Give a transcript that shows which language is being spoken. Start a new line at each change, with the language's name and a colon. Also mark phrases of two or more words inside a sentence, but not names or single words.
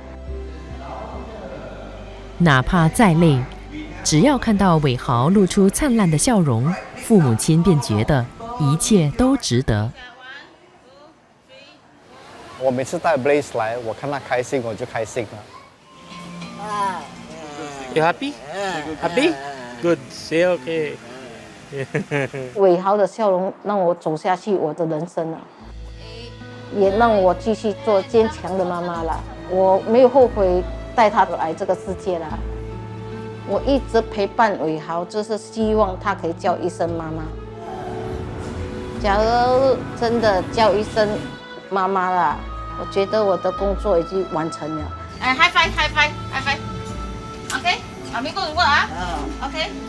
Chinese: 哪怕再累，只要看到伟豪露出灿烂的笑容，父母亲便觉得一切都值得。我每次带 Blaze 来，我看他开心，我就开心了。
English: You happy? Happy? Good. Say okay.
Chinese: 伟豪的笑容让我走下去我的人生了，也让我继续做坚强的妈妈了。我没有后悔带他来这个世界了。我一直陪伴伟豪，就是希望他可以叫一声妈妈。假如真的叫一声妈妈了，我觉得我的工作已经完成了。
English: 哎 ，high five, high five, high five. OK， 妈咪 go to work 啊。OK。